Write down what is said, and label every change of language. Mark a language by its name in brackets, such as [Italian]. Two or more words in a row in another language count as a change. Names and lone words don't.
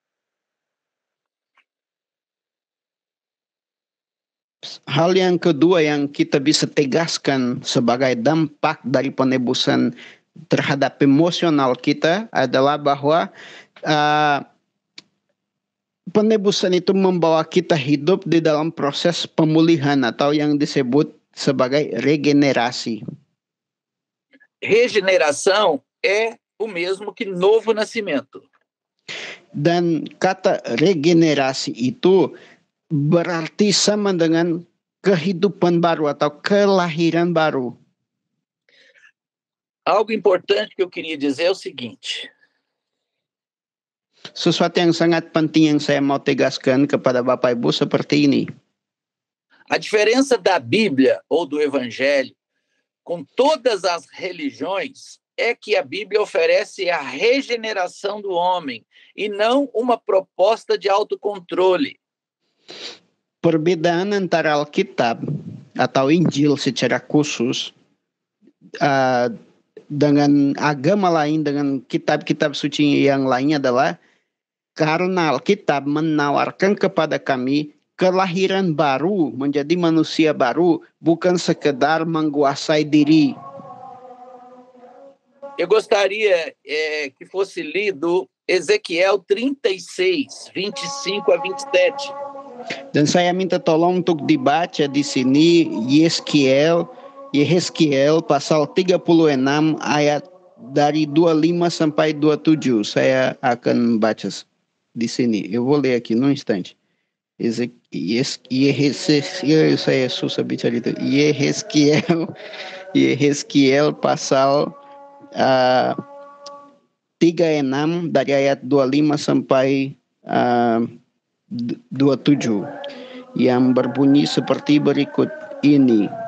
[Indonesian] Hal yang kedua yang kita bisa tegaskan sebagai dampak dari penebusan terhadap emosional kita adalah bahwa penebusan itu membawa kita hidup di dalam proses pemulihan atau yang disebut sebagai regenerasi. [Portuguese] Regeneração é o mesmo que novo nascimento. [Indonesian] Dan kata regenerasi itu berarti sama dengan kehidupan baru atau kelahiran baru. [Portuguese] Algo importante que eu queria dizer é o seguinte. [Indonesian] Sesuatu yang sangat penting yang saya mau tegaskan kepada Bapak Ibu seperti ini. [Portuguese] A diferença da Bíblia ou do Evangelho com todas as religiões é que a Bíblia oferece a regeneração do homem e não uma proposta de autocontrole. [Indonesian] Perbedaan antara Alkitab atau Injil secara khusus dengan agama lain, dengan kitab-kitab suci yang lainnya adalah karena Alkitab menawarkan kepada kami kelahiran baru, menjadi manusia baru, bukan sekedar menguasai diri. [Portuguese] Eu gostaria que fosse lido Ezequiel 36, 25 a 27. [Indonesian] Dan saya minta tolong untuk dibaca di sini Yehezkiel pasal 36 ayat dari 25 sampai 27. Saya akan baca di sini. [Portuguese] Eu vou ler aqui num instante. [Indonesian] Saya susah bicara itu. Yehezkiel pasal 36 dari ayat 25 sampai 27 yang berbunyi seperti berikut ini.